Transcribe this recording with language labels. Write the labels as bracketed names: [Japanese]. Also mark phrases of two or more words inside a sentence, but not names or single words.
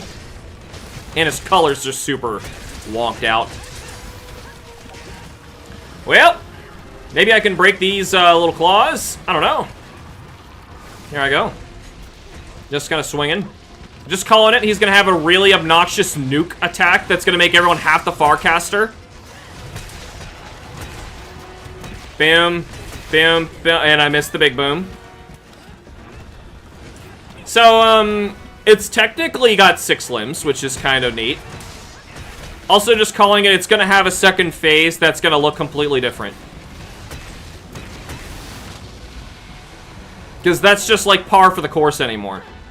[English] And his colors are super wonked out. Well... maybe I can break these little claws. I don't know. Here I go. Just kind of swinging. Just calling it. He's going to have a really obnoxious nuke attack that's going to make everyone half the Farcaster. Bam. Bam. Bam. And I missed the big boom. So, It's technically got 6 limbs, which is kind of neat. Also, just calling it, it's going to have a second phase that's going to look completely different. Because that's just like par for the course anymore.